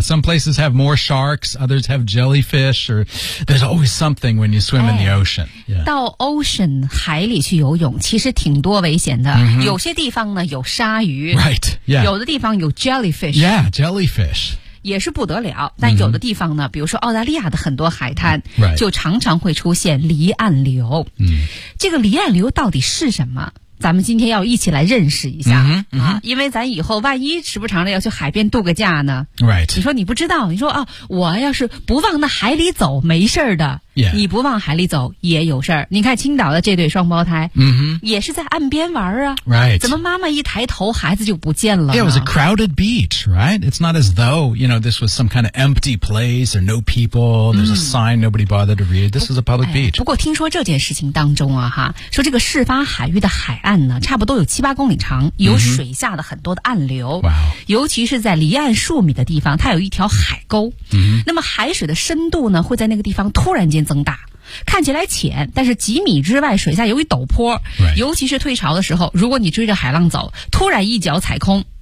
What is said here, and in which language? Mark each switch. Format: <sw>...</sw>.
<en>Some places have more sharks, others have jellyfish, or there's always something when you swim、in the ocean.、Yeah.</en> <zh>到 ocean 海里去游泳其实挺多危险的、有些地方呢有鲨鱼。</zh> <en>Right, yeah.</en> <zh>有的地方有 jellyfish.</zh> <en>Yeah, jellyfish.</en> <zh>也是不得了，但有的地方呢、比如说澳大利亚的很多海滩、就常常会出现离岸流、这个离岸流到底是什么，咱们今天要一起来认识一下、啊、因为咱以后万一时不常的要去海边度个假呢、</zh> <en>right.</en> <zh>你说你不知道，你说、我要是不往那海里走没事的、</zh> <en>yeah.</en> <zh>你不往海里走也有事儿。你看青岛的这对双胞胎、也是在岸边玩啊、</zh> <en>right.</en> <zh>怎么妈妈一抬头孩子就不见了呢？</zh> <en>Yeah, it was a crowded beach, right? It's not as though, you know, this was some kind of empty place, there are no people, there's a sign nobody bothered to read. This is a public beach.、</en> <zh>不过听说这件事情当中啊哈，说这个事发海域的海岸呢差不多有7-8公里长，有水下的很多的暗流、尤其是在离岸数米的地方它有一条海沟、那么海水的深度呢会在那个地方突然间增大，看起来浅，但是几米之外水下有一陡坡、尤其是退潮的时候，如果你追着海浪走突然一脚踩空、</zh>